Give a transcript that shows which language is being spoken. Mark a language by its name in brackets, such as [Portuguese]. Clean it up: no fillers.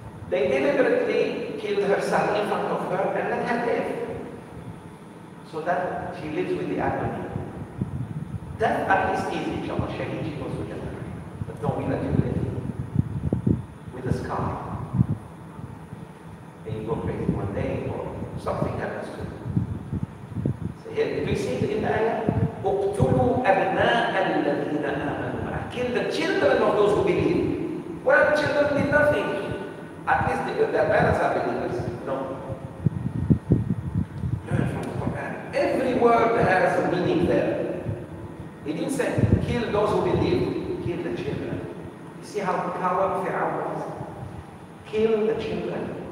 [English] They deliberately killed her son in front of her and let her live, so that she lives with the agony. That at least is, inshallah, shaheed, she goes to Jannah. But don't we let you live with a scar. And you go crazy one day or something happens to you. So here, do you see it in the ayah? [Arabic] اقتلوا أبناء الذين آمنوا معه. [English] Kill the children of those who believe. Well, children did nothing. At least their parents are believers. No. Learn from the Quran. Every word has a meaning there. He didn't say, kill those who believe. Kill the children. You see how coward Fir'aun was? Kill the children.